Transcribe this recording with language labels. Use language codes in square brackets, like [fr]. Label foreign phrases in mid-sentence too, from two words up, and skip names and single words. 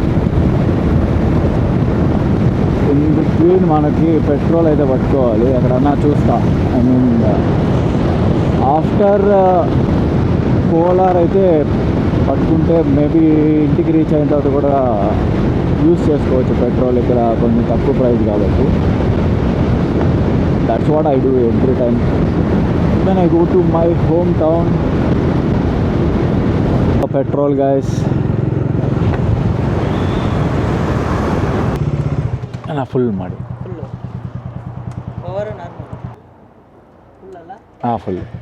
[en] in between [te] మనకి పెట్రోల్ అయితే పట్టుకోవాలి, ఎక్కడన్నా చూస్తా. [en] I mean after [te] కోలార్ అయితే పట్టుకుంటే మేబీ ఇంటికి రీచ్ అయిన తర్వాత కూడా యూస్ చేసుకోవచ్చు పెట్రోల్. ఇక్కడ కొంచెం తక్కువ ప్రైస్ కాబట్టి [en] that's what I do every time when I go to my home town. petrol guys [kn] ಫುಲ್ ಮಾಡಿ ಫುಲ್.